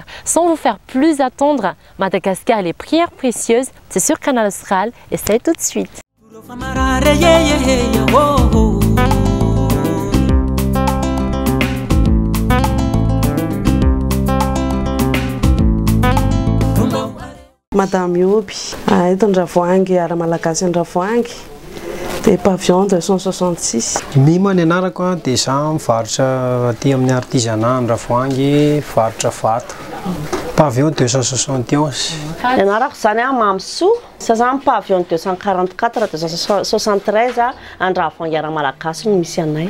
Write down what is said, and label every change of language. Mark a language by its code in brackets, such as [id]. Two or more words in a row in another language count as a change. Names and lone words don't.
[fr] Sans vous faire plus attendre, Madagascar et les pierres précieuses, c'est sur Canal Austral et c'est tout de suite. [mg] Madame Yobi, eto-Andravoahangy ara-malagasy Andravoahangy dia pavillon 266. Mima ny anarako dia za mivarotra aty amin'ny artisanat Andravoahangy, varotra vato. Pavillon 271. Ny anarako zany Mamsoa, za zany pavillon 244 273 Andravoahangy ara-malagasy no misy anay.